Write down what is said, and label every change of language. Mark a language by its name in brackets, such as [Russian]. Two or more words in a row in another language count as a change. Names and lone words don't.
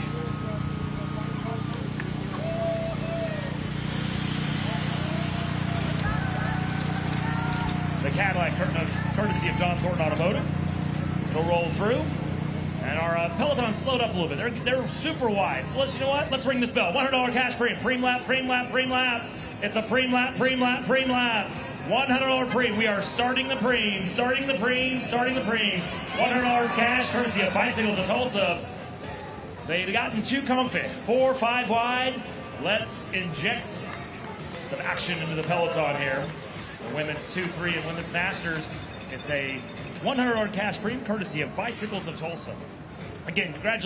[English] The Cadillac, courtesy of Don Thornton Automotive. It'll roll through. And our Peloton slowed up a little bit. They're super wide. So you know what? Let's ring this bell. $100 cash preem. Preem lap, preem lap, preem lap. It's a preem lap, preem lap, preem lap. $100 preem. We are starting the preem, starting the preem, starting the preem. $100 cash, courtesy of Bicycles of Tulsa. They've gotten too comfy. 4, 5 wide. Let's inject some action into the Peloton here. The women's 2, 3, and women's masters. It's a $100 cash preem, courtesy of Bicycles of Tulsa.